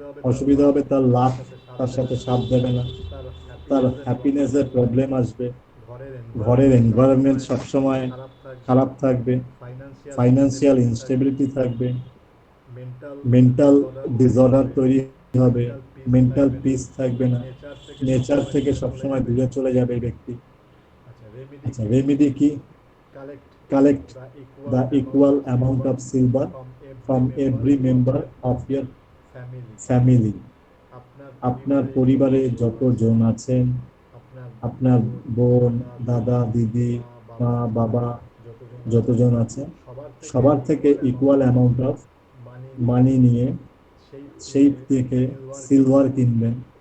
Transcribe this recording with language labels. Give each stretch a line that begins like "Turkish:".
Bangla: অসুবিধা হবে তার লাভ তার সাথে সাথ দেবে না, তার হ্যাপিনেসের প্রবলেম আসবে, ঘরের এনভায়রনমেন্ট সবসময় খারাপ থাকবে, ফাইন্যান্সিয়াল ইনস্টেবিলিটি থাকবে, মেন্টাল ডিসঅর্ডার তৈরি হবে, মেন্টাল পিস থাকবে না, নেচার থেকে সবসময় দূরে চলে যাবে এই ব্যক্তি। আচ্ছা, রেমেডি কি?
English: Collect the equal amount of silver from every member of your family.
Bangla: আপনার পরিবারে যতজন আছেন, আপনার বোন, দাদা, দিদি, মা, বাবা যতজন আছেন, সবার থেকে ইকুয়াল অ্যামাউন্ট অফ মানি নিয়ে সেই থেকে সিলভার কিনবেন।